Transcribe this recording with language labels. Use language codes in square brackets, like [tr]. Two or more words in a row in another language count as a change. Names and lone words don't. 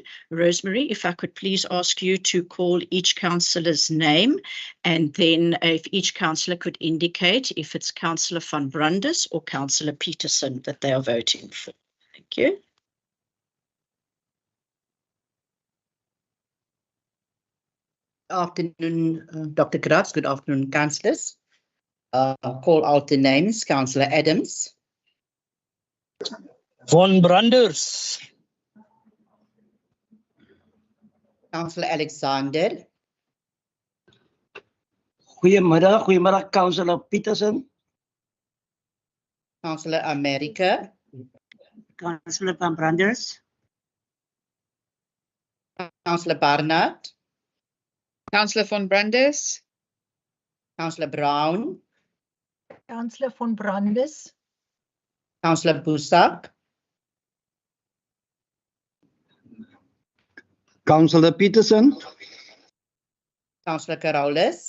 [en] Rosemary, if I could please ask you to call each councillor's name, and then if each councillor could indicate if it's Councillor van Brandis or Councillor Peterson that they are voting for. Thank you. Afternoon, Dr. Gratz. Good afternoon, councillors. I'll call out the names. Councillor Adams. Von Branders. Councillor Alexander. Goeiemiddag, Councillor Peterson. Councillor America. Councillor van Branders. Councillor Barnard. Councillor van Brandis. Councillor Brown. Councillor van Brandis. Councillor Busak. Councillor Peterson. Councillor Carolus.